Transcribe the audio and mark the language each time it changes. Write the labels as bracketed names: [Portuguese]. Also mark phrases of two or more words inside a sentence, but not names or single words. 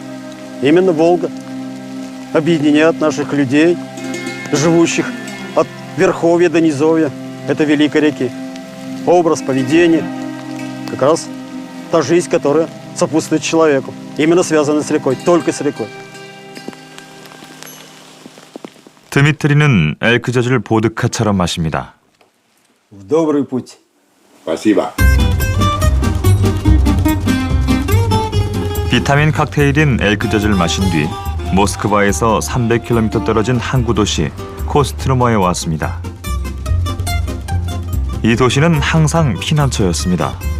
[Russian] Именно Волга объединяет наших людей, живущих от верховья до низовья этой великой реки. Образ, поведение, как раз та жизнь, которая сопутствует человеку. Именно связана с рекой, только с рекой. [Korean] 드미트리는 엘크젖을 보드카처럼 마십니다. [Russian] В добрый путь. Спасибо. [Korean] 비타민 칵테일인 엘크젖을 마신 뒤 모스크바에서 300km 떨어진 항구 도시 코스트루머에 왔습니다. 이 도시는 항상 피난처였습니다.